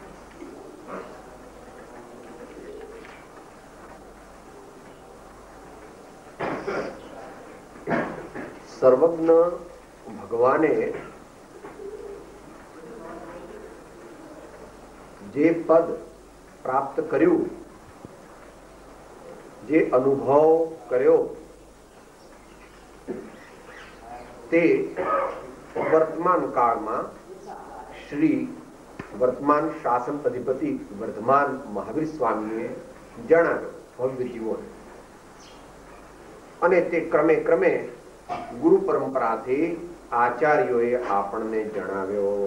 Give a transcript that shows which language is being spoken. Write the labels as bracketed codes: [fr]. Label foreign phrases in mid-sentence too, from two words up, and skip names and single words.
[gu] સર્વજ્ઞ ભગવાને જે પદ પ્રાપ્ત कर्યું, जे अनुभव કર્યો તે વર્તમાન કાળમાં શ્રી વર્તમાન શાસન અધિપતિ વર્ધમાન મહાવીર સ્વામીએ જણાવ્યો ભવ્ય જીવન, અને તે ક્રમે ક્રમે ગુરુ પરંપરાથી આચાર્યોએ આપણને જણાવ્યો.